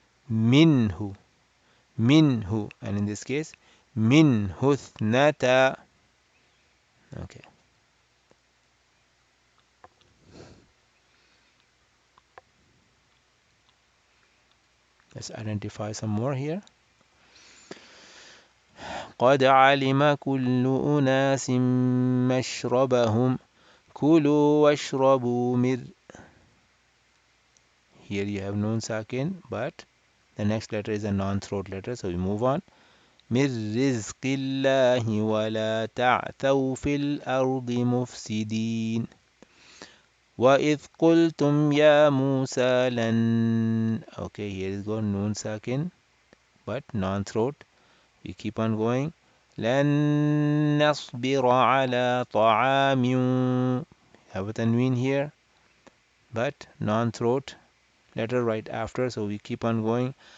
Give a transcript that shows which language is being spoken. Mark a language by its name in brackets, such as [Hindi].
[English] Minhu, minhu, and in this case, minhu thnata. Okay. Let's identify some more here. [Arabic] قد علم كل أناس مشربهم كلوا واشربوا من. [English] Here you have noon sakin, but the next letter is a non-throat letter, so we move on. [Arabic] من رزق الله ولا تعثوا في الأرض مفسدين. وإذ قلتم يا موسى لن. [English] Okay, here is go noon sakin, but non-throat. We keep on going. [Arabic] لن نصبر على طعام. [English] Have a tanween here, but non-throat letter right after, so we keep on going.